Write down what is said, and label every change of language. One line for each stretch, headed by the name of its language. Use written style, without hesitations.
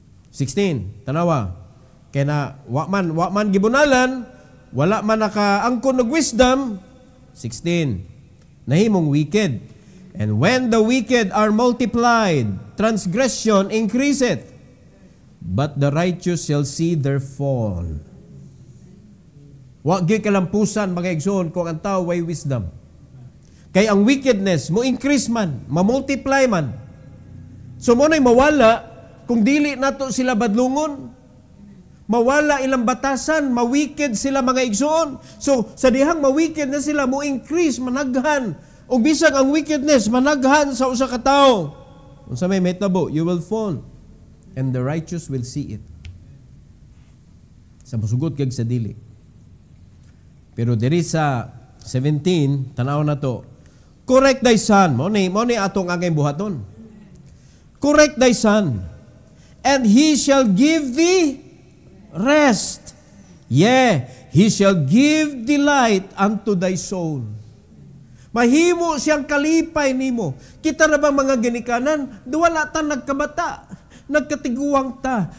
Cebuano: 16, tanawa? Kaya na, wa man gibunalan, wala man nakaangkon og wisdom.
English: 16,
Cebuano: nahimong
English: wicked. And when the wicked are multiplied, transgression increaseth. but the righteous shall see their fall.
Cebuano: Wa gyud kalampusan mga igsoon kung ang tao way wisdom. Kay ang wickedness mo increase man, ma-multiply man. So mo nay mawala kung dili nato sila badlungon. Mawala ilang batasan, ma-wicked sila mga igsoon. So sa dihang ma-wicked na sila, mo increase, managhan. O bisag ang wickedness, managhan sa usa ka tawo. Unsa may metabo,
English: you will fall, and the righteous will see it.
Cebuano: Sa masugot kag sa dili. Pero diri sa 17, tanaw na to.
English: Correct thy son.
Cebuano: Mo ni atong agay buhaton.
English: Correct thy son, and he shall give thee rest. Yeah, he shall give delight unto thy soul.
Cebuano: Mahimo siyang kalipay nimo. Kita na bang mga ginikanan, wala ta nagkabata, nagkatiguang ta.